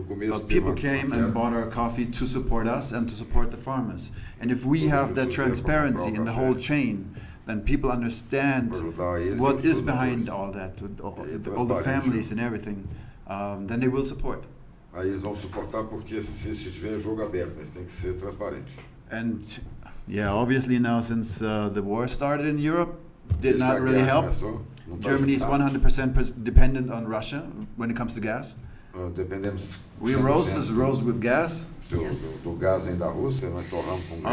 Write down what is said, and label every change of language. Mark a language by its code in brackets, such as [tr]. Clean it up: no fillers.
[en] But people came and bought our coffee to support us and to support the farmers. And if we have that transparency in the whole chain, then people understand what is behind all that, all the families and everything, then they will support. [pt] Aí eles vão suportar porque se tiver jogo aberto, mas tem que ser transparente. [en] And obviously now since the war started in Europe, did not really help. Germany is 100% dependent on Russia when it comes to gas. [pt] Dependemos. [en] We roast with gas. [pt] Do gás vem da Rússia, nós torramos com gás.